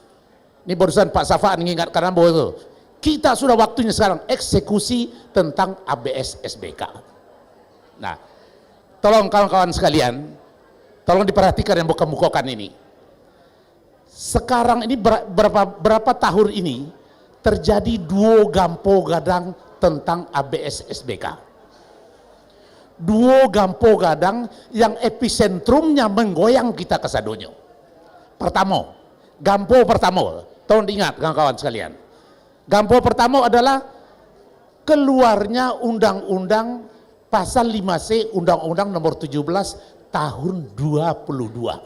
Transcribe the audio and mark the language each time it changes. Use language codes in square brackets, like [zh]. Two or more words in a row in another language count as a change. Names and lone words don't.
[id] Ini barusan Pak Safa mengingatkan Ambo itu. Kita sudah waktunya sekarang eksekusi tentang ABS SBK. Nah, tolong kawan-kawan sekalian, tolong diperhatikan yang buka-bukakan ini. Sekarang ini berapa tahun ini terjadi [min] duo gampo gadang [id] tentang ABS SBK. [min] Duo gampo gadang [id] yang epicentrumnya menggoyang kita [min] ke sadonyo. [id] Pertama, gampo pertama, tolong diingat kawan-kawan sekalian. Gampo pertama adalah keluarnya undang-undang pasal 5C Undang-Undang nomor 17 tahun 22.